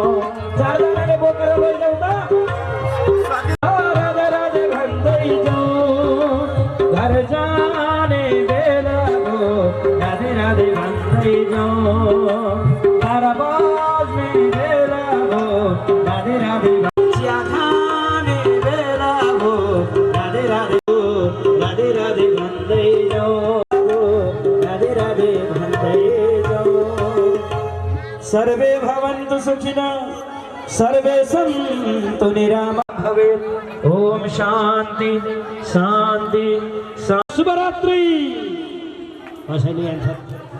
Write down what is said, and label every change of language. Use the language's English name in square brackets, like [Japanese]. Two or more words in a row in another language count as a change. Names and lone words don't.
[Nepali] चारजनाले बोकेर लैजाउँ त राधे राधे भन्दै जाउँ घर जाने बेला हो राधे राधे भन्दै जाउँ। तारा बज्ने बेला हो राधे राधे खाने बेला हो राधे राधे हो राधे राधे भन्दै जाउँ राधे राधे भन्दै जाउँ। [Sanskrit] सर्वे भवन्तु सुखिनः सर्वे सन्तु निरामयाः भवेत्। ओम शान्ति शान्ति शुभरात्रि।